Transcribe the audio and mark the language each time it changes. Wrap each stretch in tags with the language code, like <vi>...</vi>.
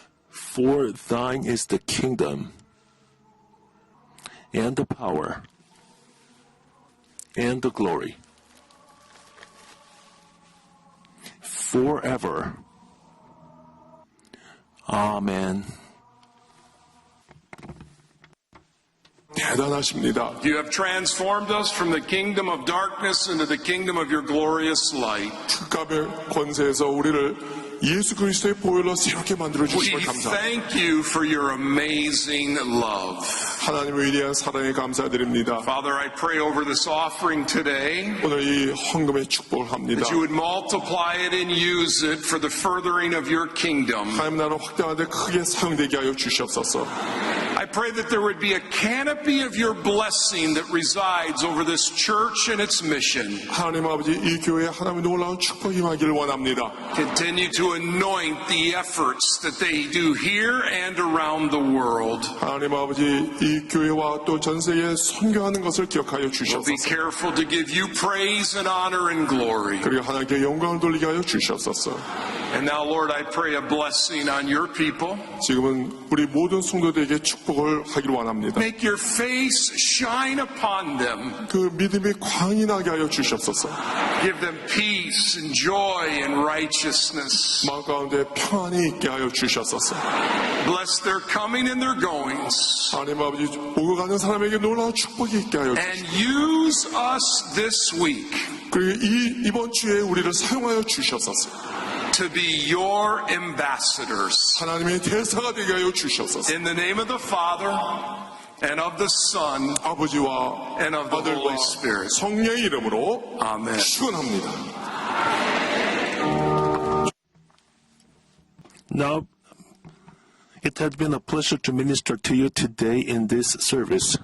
<en>For thine is the kingdom, and the power, and the glory, forever. Amen.</en> <ko>대단하십니다.</ko> <en>You have transformed us from the kingdom of darkness into the kingdom of your glorious light.</en> <ko>특갑의 권세에서 우리를 예수 그리스도의 보혈로 새롭게 만들어</ko> <en>We</en> <ko>주심을 감사합니다.</ko> <en>thank you for your amazing love.</en> <ko>하나님의 위대한 사랑에 감사드립니다.</ko> <en>Father, I pray over this offering today</en> <ko>오늘 이 헌금의 축복을 합니다.</ko> <en>that you would multiply it and use it for the furthering of your kingdom.</en> <ko>하나님 나라 확장하되 크게 사용되게 하여 주시옵소서.</ko> <en>I pray that there would be a canopy of your blessing that resides over this church and its mission.</en> <ko>하나님 아버지 이 교회에 하나님의 놀라운 축복이 임하기를 원합니다.</ko> <en>Continue to anoint the efforts that they do here and around the world.</en> <ko>하나님 아버지 이 교회와 또 전 세계에 선교하는 것을 기억하여</ko> <en>We'll be</en> <ko>주시옵소서.</ko> <en>careful to give you praise and honor and glory.</en> <ko>그리고 하나님께 영광을 돌리게 하여 주시옵소서.</ko> <en>And now, Lord, I pray a blessing on your people.</en> <ko>지금은 우리 모든 성도들에게 축복을 하기를 원합니다.</ko> <en>Make your face shine upon them.</en> <ko>그 믿음이 광이 나게 하여 주시옵소서.</ko> <en>Give them peace and joy and righteousness.</en> <ko>마음 가운데 평안이 있게 하여 주시옵소서.</ko> <en>Bless their coming and their goings.</en> <ko>하나님 아버지 오고 가는 사람에게 놀라운 축복이 있게 하여</ko> <en>And</en> <ko>주시옵소서.</ko> <en>use us this week</en> <ko>그리고 이번 주에 우리를 사용하여 주시옵소서.</ko> <en>to be your ambassadors.</en> <ko>하나님의 대사가 되게 하여 주시옵소서.</ko> <en>In the name of the Father and of the Son</en> <ko>아버지와</ko> <en>and of the Holy</en> <ko>아들과</ko> <en>Spirit.</en> <ko>성령의 이름으로</ko> <en>Amen.</en> <ko>축원합니다.</ko> <en>Now, it has been a pleasure to minister to you today in this service.</en>